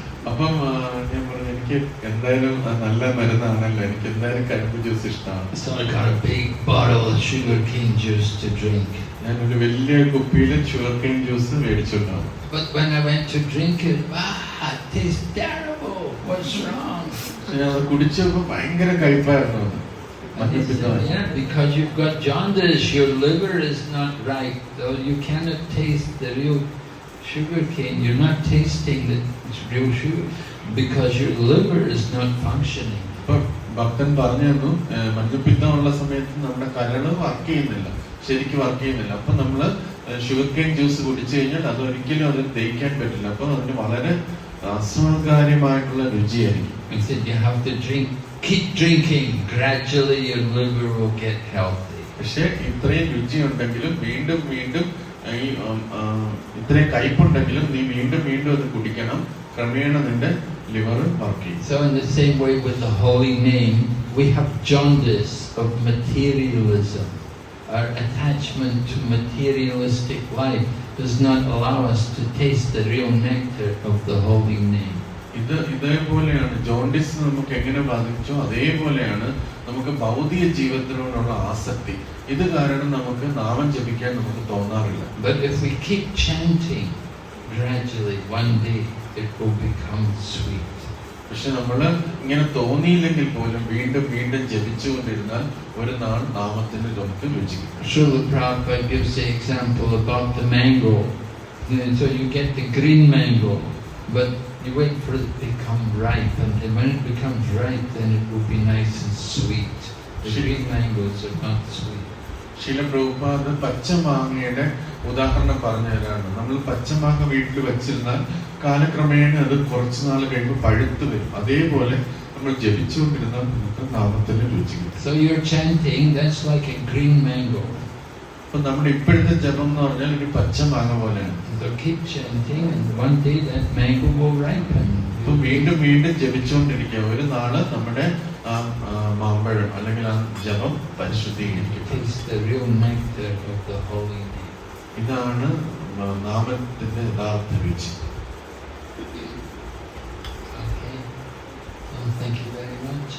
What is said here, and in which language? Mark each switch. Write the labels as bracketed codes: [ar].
[ml] അപ്പം ഞാൻ പറഞ്ഞു, എനിക്ക് എന്തായാലും നല്ല മരുന്നാണല്ലോ, എനിക്ക് എന്തായാലും കരിമ്പ് ജ്യൂസ് ഇഷ്ടമാണ്. [en] So I got a big bottle of sugarcane juice to drink. [ml] ഞാൻ ഒരു വലിയ കുപ്പിയിൽ ഷുഗർകെയിൻ juice മേടിച്ചിട്ടുണ്ടാവും. [en] But when I went to drink it, it tastes terrible. What's wrong? [ml] ഞാൻ അത് കുടിച്ചപ്പോൾ ഭയങ്കര കയ്പായിരുന്നു. [en] Yeah, because you've got jaundice, your liver is not right. So you cannot taste the real sugar cane. You're not tasting the real sugar because your liver is not functioning. [ml] ഭക്തൻ പറഞ്ഞു തന്നു, മഞ്ഞപ്പിത്തമുള്ള സമയത്ത് നമ്മുടെ കരള് work ചെയ്യുന്നില്ല, ശരിക്കും work ചെയ്യുന്നില്ല. അപ്പൊ നമ്മള് ഷുഗർകെയിൻ ജ്യൂസ് കുടിച്ചു കഴിഞ്ഞാൽ അത് ഒരിക്കലും അത് ദഹിക്കാൻ പറ്റില്ല. അപ്പൊ അതിന് വളരെ അസ്വാകാര്യമായിട്ടുള്ള രുചിയായിരിക്കും. [en] He said you have to keep drinking. Gradually your liver will get healthy. [ml] പക്ഷെ ഇത്രയും രുചി ഉണ്ടെങ്കിലും വീണ്ടും വീണ്ടും ഈ ഇത്രയും കയ്പുണ്ടെങ്കിലും നീ വീണ്ടും വീണ്ടും അത് കുടിക്കണം. ക്രമേണ നിന്റെ ലിവർ വർക്ക് ചെയ്യും. [en] So in the same way with the holy name, we have jaundice of materialism. Our attachment to materialistic life does not allow us to taste the real nectar of the holy name. [ml] ഇതേപോലെയാണ് jaundice നമുക്ക് എങ്ങനെ ബാധിച്ചോ അതേപോലെയാണ് നമുക്ക് ഭൗതിക ജീവിതത്തിനോടുള്ള ആസക്തി, ഇത് കാരണം നമുക്ക് നാമം ജപിക്കാൻ നമുക്ക് തോന്നാറില്ല. [en] But if we keep chanting, gradually one day it will become sweet. [ml] പക്ഷെ നമ്മള് ഇങ്ങനെ തോന്നിയില്ലെങ്കിൽ പോലും വീണ്ടും വീണ്ടും ജപിച്ചുകൊണ്ടിരുന്നാൽ ഒരു നാൾ നാമത്തിന് നമുക്ക് രുചിക്കും. [en] Srila Prabhupada gives the example about the mango. So you get the green mango, but you wait for it to become ripe, and then when it becomes ripe, then it will be nice and sweet. The green mangoes are not sweet. [ml] ശീല പ്രഭുപാദ് പച്ചമാങ്ങയുടെ ഉദാഹരണം പറഞ്ഞു തരാണ്. നമ്മൾ പച്ചമാങ്ങ വീട്ടിൽ വെച്ചിരുന്നാൽ കാലക്രമേണ അത് കുറച്ചു നാൾ കഴിയുമ്പോൾ പഴുത്തു വരും. അതേപോലെ നമ്മൾ ജപിച്ചുകൊണ്ടിരുന്നാൽ നമുക്ക് നാമത്തിന് രുചിക്കും. [en] So you're chanting, that's like a green mango. [ml] അപ്പൊ നമ്മുടെ ഇപ്പോഴത്തെ ജപം എന്ന് പറഞ്ഞാൽ ഒരു പച്ചമാങ്ങ പോലെയാണ്. [en] So keep chanting, and one day that mango will ripen. [ml] അപ്പൊ വീണ്ടും വീണ്ടും ജപിച്ചുകൊണ്ടിരിക്കുക. ഒരു നാള് നമ്മുടെ ആ മാമ്പഴം അല്ലെങ്കിൽ ആ ജപം പരിശുദ്ധീകരിക്കും. [en] It's the real nectar of the holy name. [ml] ഇതാണ് നാമത്തിന്റെ യഥാർത്ഥ രുചി. [en] Okay. Well, thank you very much.